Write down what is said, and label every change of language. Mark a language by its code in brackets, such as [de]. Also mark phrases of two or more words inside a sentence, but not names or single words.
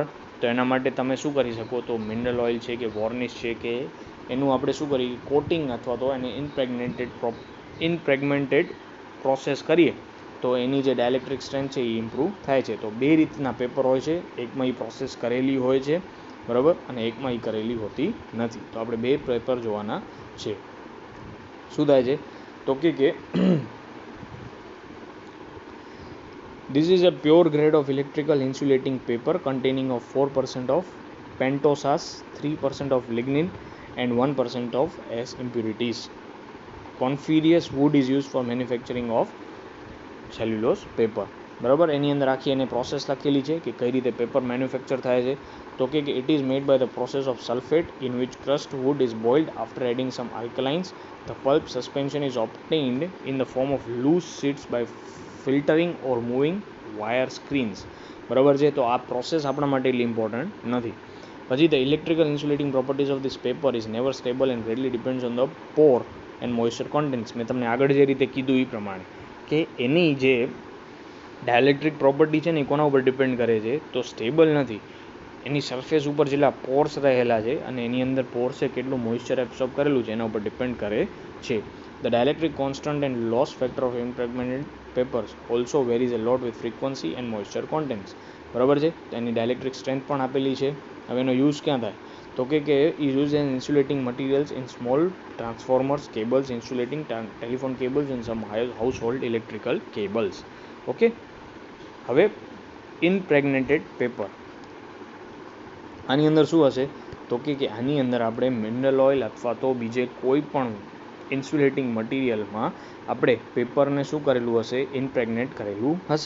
[gu] તો એના માટે તમે શું કરી શકો, તો [en] mineral oil [gu] છે કે વોર્નિશ છે કે એનું આપણે શું કરીએ, કોટિંગ અથવા તો એને ઇનપ્રેગ્મેન્ટેડ પ્રોસેસ કરીએ તો એની જે [en] dielectric strength [gu] છે એ ઇમ્પ્રૂવ થાય છે. તો બે રીતના પેપર હોય છે, એકમાં એ પ્રોસેસ કરેલી હોય છે, બરાબર, અને એકમાં એ કરેલી હોતી નથી. તો આપણે બે પેપર જોવાના છે. શું થાય છે તો કે [en] this is a pure grade of electrical insulating paper containing of 4% of pentosas, 3% of lignin and 1% of S impurities. Coniferous wood is used for manufacturing of cellulose paper. [gu] બરાબર, એની અંદર આખી એને પ્રોસેસ લખેલી છે કે કઈ રીતે પેપર મેન્યુફેક્ચર થાય છે. તો કે [en] It is made by the process of sulphate in which crushed wood is boiled after adding some alkalines. The pulp suspension is obtained in the form of loose sheets by filtering or moving wire screens. [gu] બરાબર છે. તો આ પ્રોસેસ આપણા માટે એટલી ઇમ્પોર્ટન્ટ નથી. [en] પછી the electrical insulating properties of this paper is never stable and greatly depends on the pore and moisture contents. [gu] મેં તમને આગળ જે રીતે કીધું એ પ્રમાણે કે એની જે [en] dielectric property [gu] છે ને એ કોના ઉપર ડિપેન્ડ કરે છે, તો સ્ટેબલ નથી. એની સરફેસ ઉપર જેટલા પોર્સ રહેલા છે અને એની અંદર પોર્સે કેટલું [en] moisture absorb [gu] કરેલું છે એના ઉપર ડિપેન્ડ કરે છે. [en] The dielectric constant and loss factor of impregnated papers also varies a lot with frequency and moisture contents. [gu] બરાબર છે. એની [en] dielectric strength [gu] પણ આપેલી છે. હવે એનો યુઝ ક્યાં થાય, તો કે [en] is used in insulating materials in small transformers, cables, insulating telephone cables and some household electrical cables. ઓકે. [gu] હવે ઇમ્પ્રેગ્નેટેડ પેપર, આની અંદર શું હશે, તો કે આની અંદર આપણે [en] mineral oil [gu] અથવા તો બીજે કોઈ પણ ઇન્સ્યુલેટિંગ મટીરિયલમાં આપણે પેપરને શું કરેલું હશે, ઇમ્પ્રેગ્નેટ કરેલું હશે.